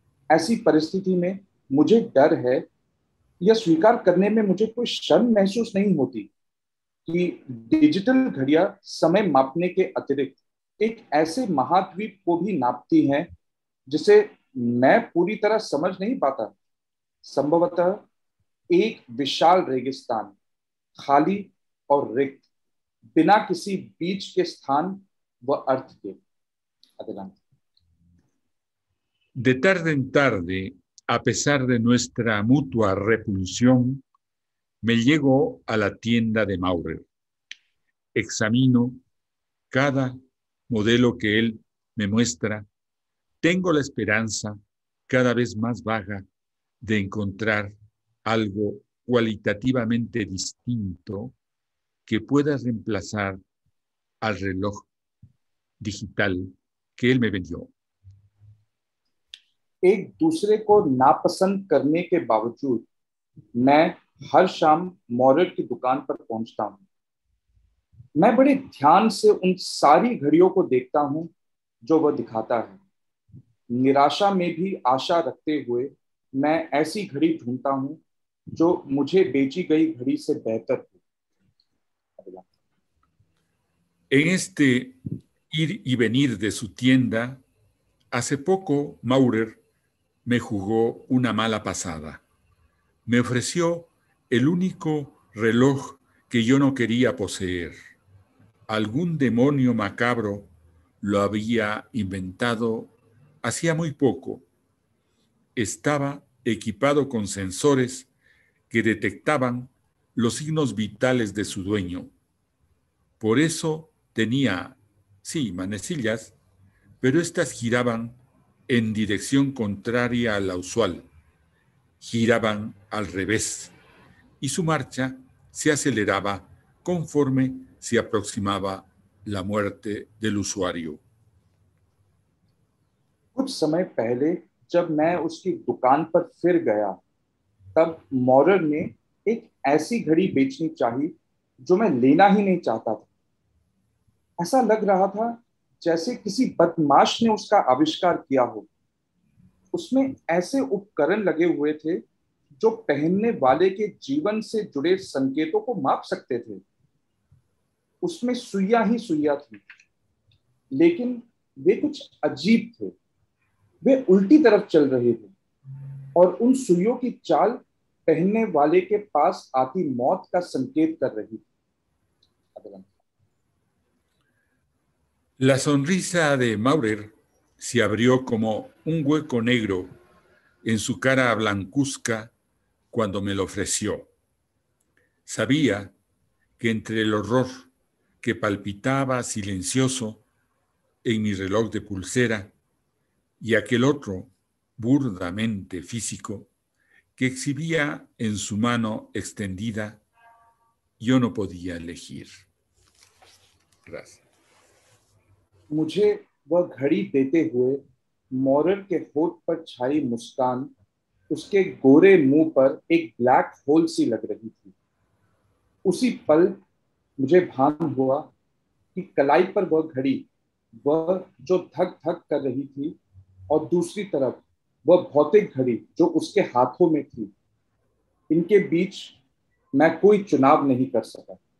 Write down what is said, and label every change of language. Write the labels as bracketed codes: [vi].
[hi] ऐसी परिस्थिति में मुझे डर है, यह स्वीकार करने में मुझे कोई शर्म महसूस नहीं होती कि डिजिटल घड़ियां समय मापने के अतिरिक्त एक ऐसे महाद्वीप को भी नापती हैं जिसे मैं पूरी तरह समझ नहीं पाता। संभवतः एक विशाल रेगिस्तान, खाली और रिक्त, बिना किसी बीच के स्थान व अर्थ के। [es] Adelante. De tarde en tarde, a pesar de nuestra mutua repulsión, me llego a la tienda de Maurer. Examino cada modelo que él me muestra. Tengo la esperanza, cada vez más vaga, de encontrar algo cualitativamente distinto que pueda reemplazar al reloj digital que él me vendió. [hi] एक दूसरे को नापसंद करने के बावजूद मैं हर शाम मॉरर की दुकान पर पहुंचता हूं। मैं बड़े ध्यान से उन सारी घड़ियों को देखता हूं जो वह दिखाता है। निराशा में भी आशा रखते हुए मैं ऐसी घड़ी ढूंढता हूं जो मुझे बेची गई घड़ी से बेहतर हो। [es] En este ir y venir de su tienda, hace poco Maurer me jugó una mala pasada. Me ofreció el único reloj que yo no quería poseer. Algún demonio macabro lo había inventado hacía muy poco. Estaba equipado con sensores que detectaban los signos vitales de su dueño. Por eso tenía, sí, manecillas, pero estas giraban en dirección contraria a la usual. Giraban al revés y su marcha se aceleraba conforme se aproximaba la muerte del usuario. [hi] कुछ समय पहले जब मैं उसकी दुकान पर फिर गया, तब मॉरर ने एक ऐसी घड़ी बेचनी चाहिए जो मैं लेना ही नहीं चाहता था। ऐसा लग रहा था जैसे किसी बदमाश ने उसका आविष्कार किया हो। उसमें ऐसे उपकरण लगे हुए थे जो पहनने वाले के जीवन से जुड़े संकेतों को माप सकते थे। उसमें सुइयां ही सुइयां थी, लेकिन वे कुछ अजीब थे। वे उल्टी तरफ चल रहे थे और उन सुइयों की चाल पहनने वाले के पास आती मौत का संकेत कर रही थी। [es] La sonrisa de Maurer se abrió como un hueco negro en su cara blancuzca cuando me lo ofreció. Sabía que entre el horror que palpitaba silencioso en mi reloj de pulsera y aquel otro burdamente físico que exhibía en su mano extendida, yo no podía elegir. Gracias. [hi] मुझे वह घड़ी देते हुए मॉरर के होठ पर छाई मुस्कान उसके गोरे मुंह पर एक ब्लैक होल सी लग रही थी। उसी पल मुझे भान हुआ कि कलाई पर वह घड़ी, वह जो धक धक कर रही थी, और दूसरी तरफ वह भौतिक घड़ी जो उसके हाथों में थी, इनके बीच मैं कोई चुनाव नहीं कर सका।